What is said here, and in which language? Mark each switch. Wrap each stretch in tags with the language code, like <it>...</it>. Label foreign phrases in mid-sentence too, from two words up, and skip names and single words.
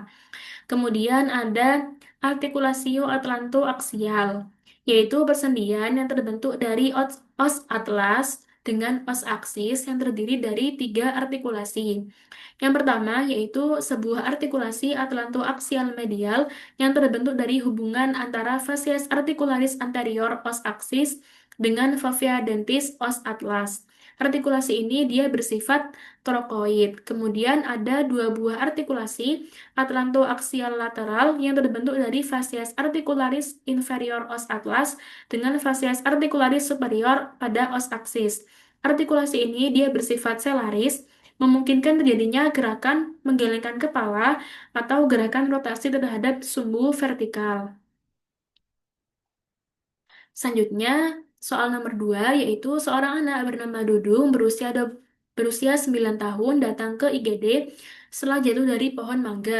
<id>Kemudian ada artikulasio atlanto-aksial, yaitu persendian yang terbentuk dari</id> <la>os atlas</la> <id>dengan</id> <la>os aksis</la> <id>yang terdiri dari tiga artikulasi. Yang pertama yaitu sebuah artikulasi atlanto-aksial medial yang terbentuk dari hubungan antara</id> <la>facies articularis anterior os aksis</la> <id>dengan</id> <la>fovea dentis os atlas.</la> <id>Artikulasi ini dia bersifat trokoid. Kemudian ada dua buah artikulasi atlantoaksial lateral yang terbentuk dari</id> <la>facies articularis inferior os atlas</la> <id>dengan</id> <la>facies articularis superior</la> <id>pada</id> <la>os aksis.</la> <id>Artikulasi ini dia bersifat selaris, memungkinkan terjadinya gerakan menggelengkan kepala atau gerakan rotasi terhadap sumbu vertikal. Selanjutnya, soal nomor 2 yaitu seorang anak bernama Dudung berusia 9 tahun datang ke IGD setelah jatuh dari pohon mangga.</id>